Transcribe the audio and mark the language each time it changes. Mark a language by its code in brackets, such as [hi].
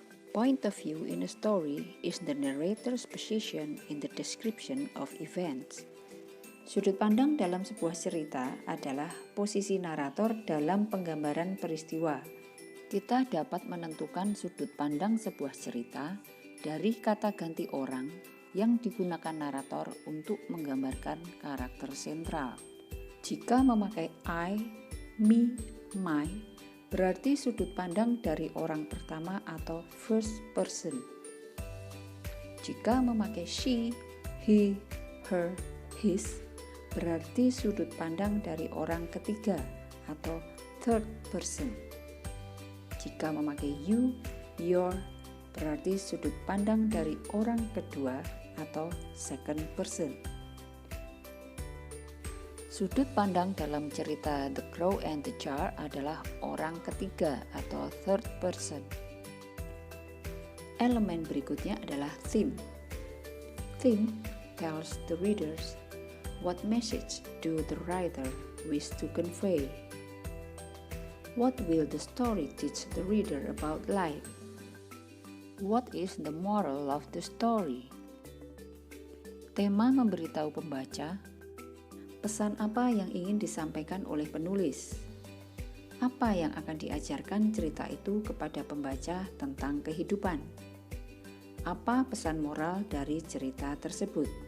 [en] Point of view in a story is the narrator's position in the description of events. [id] Sudut pandang dalam sebuah cerita adalah posisi narator dalam penggambaran peristiwa. Kita dapat menentukan sudut pandang sebuah cerita dari kata ganti orang yang digunakan narator untuk menggambarkan karakter sentral. Jika memakai I, me, my, berarti sudut pandang dari orang pertama atau first person. Jika memakai she, he, her, his, berarti sudut pandang dari orang ketiga atau third person. Jika memakai you, your, berarti sudut pandang dari orang kedua atau second person. Sudut pandang dalam cerita The Crow and the Jar adalah orang ketiga atau third person. Elemen berikutnya adalah theme. [en] Theme tells the readers what message do the writer wish to convey. What will the story teach the reader about life? What is the moral of the story? [id] Tema memberitahu pembaca, pesan apa yang ingin disampaikan oleh penulis? Apa yang akan diajarkan cerita itu kepada pembaca tentang kehidupan? Apa pesan moral dari cerita tersebut?